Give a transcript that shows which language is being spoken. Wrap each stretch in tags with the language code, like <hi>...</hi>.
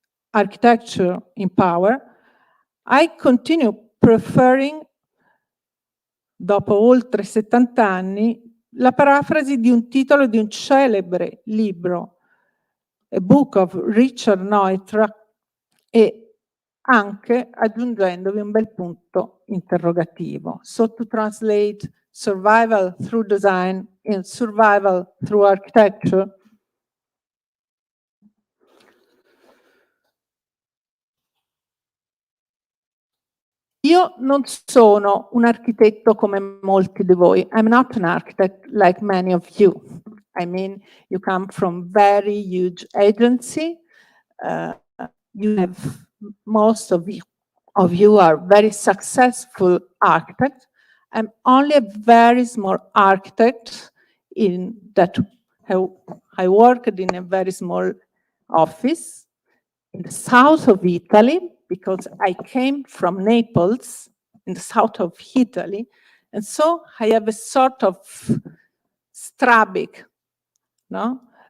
<en>architecture in power, I continue preferring,</en> <it>dopo oltre 70 anni, la parafrasi di un titolo di un celebre libro, A Book of Richard Neutra, e anche aggiungendovi un bel punto interrogativo.</it> <en>So to translate survival through design in survival through architecture.</en> <it>Io non sono un architetto come molti di voi.</it> <en>I'm not an architect like many of you. I mean, you come from very huge agency. You have, most of you are very successful architects. I'm only a very small architect in that I worked in a very small office in the south of Italy, because I came from Naples, in the south of Italy, and so I have a sort of strabic, no,</en>